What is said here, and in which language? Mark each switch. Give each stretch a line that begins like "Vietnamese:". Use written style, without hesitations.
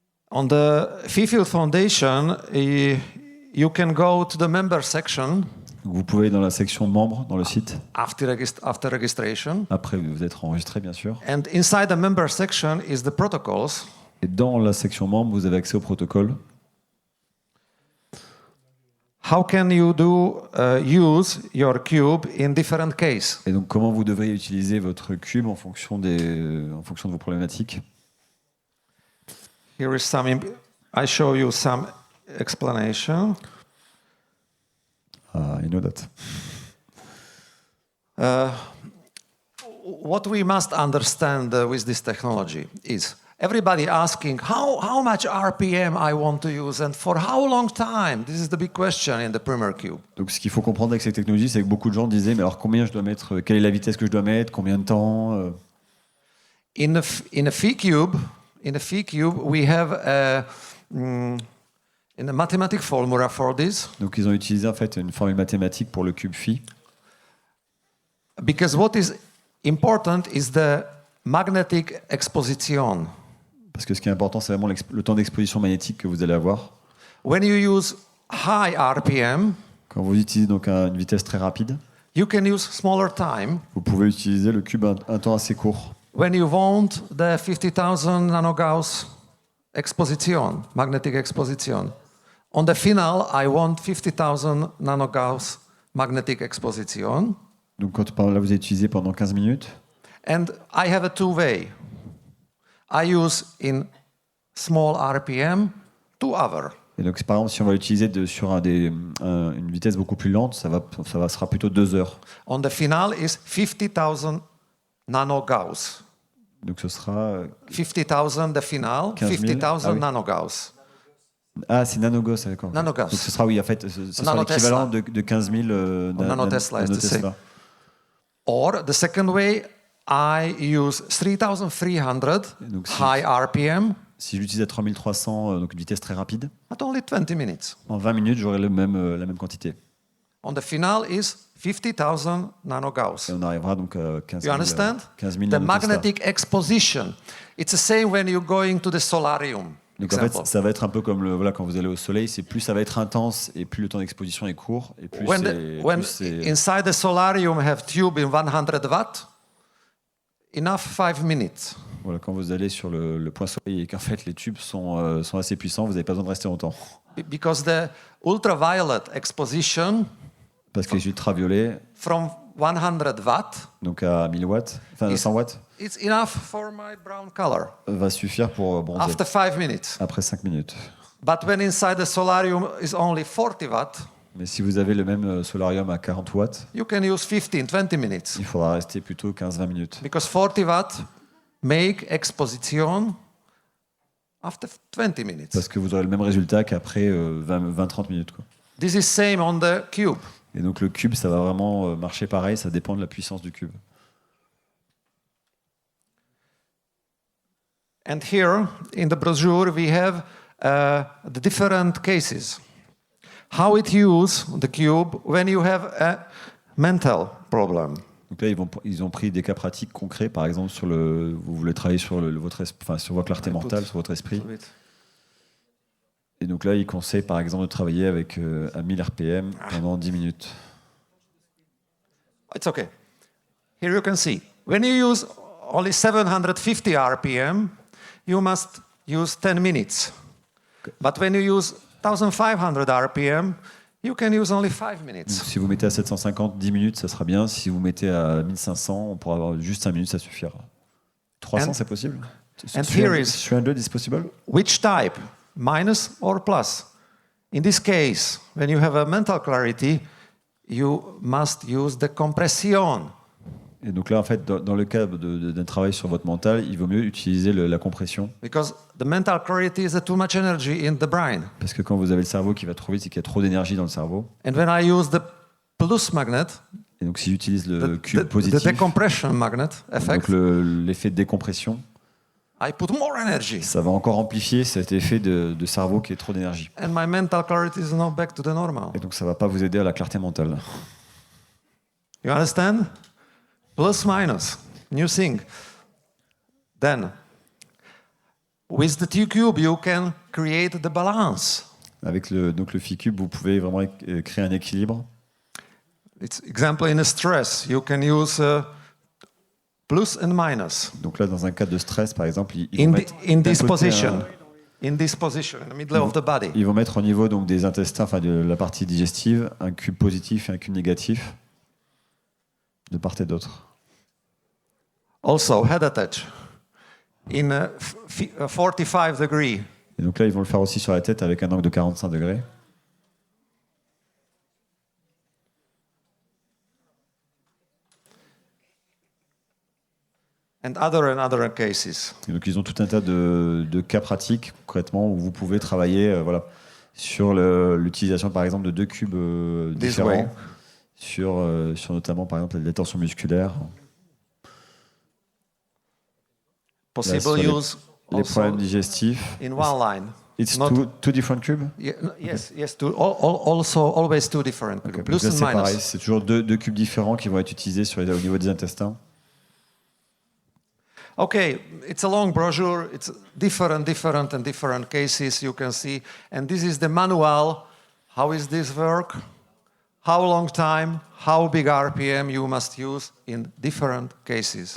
English: On the PhiCube Foundation, you can go to the member section
French: Donc, vous pouvez aller dans la section membres dans le site.
English: after registration.
French: Après, vous êtes enregistré, bien sûr.
English: And inside the member section is the protocols.
French: Et dans la section membres, vous avez accès au protocole.
English: How can you use your cube in different cases?
French: Et donc, comment vous devriez utiliser votre cube en fonction de vos problématiques.
English: Here is I show you some explanation. I know that. What we must understand with this technology is everybody asking how much RPM I want to use and for how long time? This is the big question in the Premier Cube.
French: Donc, ce qu'il faut comprendre avec ces technologies, c'est que beaucoup de gens disaient, mais alors combien je dois mettre, quelle est la vitesse que je dois mettre, combien de temps
English: In a PhiCube, we have a mathematical formula for this.
French: Donc, ils ont utilisé en fait une formule mathématique pour le cube Phi.
English: Because what is important is the magnetic exposition.
French: Parce que ce qui est important, c'est vraiment le temps d'exposition magnétique que vous allez avoir.
English: When you use high RPM,
French: Quand vous utilisez donc une vitesse très rapide,
English: you can use smaller time.
French: vous pouvez utiliser le cube un temps assez court.
English: When you want the 50,000 nanogauss exposition, magnetic exposition. On the final, I want 50,000 nanogauss magnetic exposition.
French: Donc là, vous avez utilisé pendant 15 minutes.
English: And I have a two-way. I use in small RPM 2 hours.
French: Et donc, par exemple, si on va l'utiliser sur une vitesse beaucoup plus lente, sera plutôt 2 heures.
English: On the final is 50,000 nanogauss.
French: Donc ce sera
English: 50,000 the final, 50,000
French: Ah oui.
English: nanogauss.
French: Ah, c'est nanogauss, d'accord.
English: Nanogauss.
French: Donc ce sera, oui, en fait, ce sera l'équivalent de 15 000
English: nanotesla, is the same.
French: nanotesla.
English: Or the second way, I use 3,300
French: Donc,
English: high RPM
French: Si je l'utilise à 3300, donc une vitesse très rapide,
English: at only 20 minutes.
French: en 20 minutes, j'aurai la même quantité.
English: On the final is 50,000 nanogauss.
French: Et on arrivera donc à 15
English: You
French: 000,
English: understand?
French: 15 000
English: The
French: nanotesla.
English: magnetic exposition. It's the same when you're going to the solarium.
French: Donc en fait, ça va être un peu comme quand vous allez au soleil, c'est plus ça va être intense et plus le temps d'exposition est court et plus
English: When
French: c'est
English: inside the solarium have tube in 100 watt, enough 5 minutes.
French: voilà, quand vous allez sur le point soleil et qu'en fait les tubes sont assez puissants, vous n'avez pas besoin de rester longtemps.
English: Because the ultraviolet exposition
French: Parce que les ultraviolets,
English: from 100 watts,
French: donc à 1000 watts, enfin 100 watts,
English: it's enough for my brown color
French: va suffire pour bronzer
English: after 5 minutes.
French: après 5 minutes.
English: But when inside the solarium is only 40 watts,
French: Mais si vous avez le même solarium à 40 watts,
English: you can use 15-20 minutes.
French: il faudra rester plutôt 15-20 minutes.
English: Because 40 watts make exposition after 20 minutes.
French: Parce que vous aurez le même résultat qu'après 20-30 minutes, quoi.
English: This is same on the cube.
French: Et donc le cube, ça va vraiment marcher pareil, ça dépend de la puissance du cube.
English: And here in the brochure we have the different cases. How it use the cube when you have a mental problem.
French: Donc là, ils ont pris des cas pratiques concrets, par exemple, vous voulez travailler sur sur votre clarté mentale, sur votre esprit. Et donc là, ils conseillent, par exemple, de travailler à 1000 RPM pendant 10 minutes.
English: It's okay. Here you can see. When you use only 750 RPM, you must use 10 minutes. But when you use 1500 RPM, you can use only 5 minutes.
French: Donc, si vous mettez à 750, 10 minutes, ça sera bien. Si vous mettez à 1500, on pourra avoir juste 5 minutes, ça suffira. 300, c'est possible?
English: And here is 300 is possible? which type, minus or plus. In this case, when you have a mental clarity, you must use the compression.
French: Et donc là, en fait, dans le cadre d'un travail sur votre mental, il vaut mieux utiliser la compression.
English: Because the mental clarity is too much energy in the brain.
French: Parce que quand vous avez le cerveau qui va trop vite, c'est qu'il y a trop d'énergie dans le cerveau.
English: And when I use the plus magnet,
French: et donc si j'utilise le cube positif,
English: the decompression magnet effect,
French: donc l'effet de décompression,
English: I put more energy.
French: Ça va encore amplifier cet effet de cerveau qui est trop d'énergie.
English: And my mental clarity is now back to the normal.
French: Et donc ça va pas vous aider à la clarté mentale.
English: You understand? Plus minus, new thing. Then, with the PhiCube, you can create the balance.
French: Avec le PhiCube, vous pouvez vraiment créer un équilibre.
English: It's example in a stress, you can use plus and minus.
French: Donc là, dans un cas de stress, par exemple,
English: in this position, in the middle of the body.
French: Ils vont mettre au niveau donc des intestins, enfin de la partie digestive, un cube positif et un cube négatif, de part et d'autre.
English: Also, head attach in 45 degree.
French: Et donc là, ils vont le faire aussi sur la tête avec un angle de 45 degrés.
English: And other cases.
French: Et donc ils ont tout un tas de cas pratiques, concrètement, où vous pouvez travailler sur l'utilisation, par exemple, de deux cubes différents, sur notamment, par exemple, la tension musculaire.
English: Possible use
French: les problèmes digestifs.
English: In one line. It's two different cubes? Yes, always two different cubes. Plus and minus.
French: Pareil, c'est toujours deux cubes différents qui vont être utilisés au niveau des intestins.
English: Okay, it's a long brochure. It's different cases you can see. And this is the manual. How is this work? How long time? How big RPM you must use in different cases.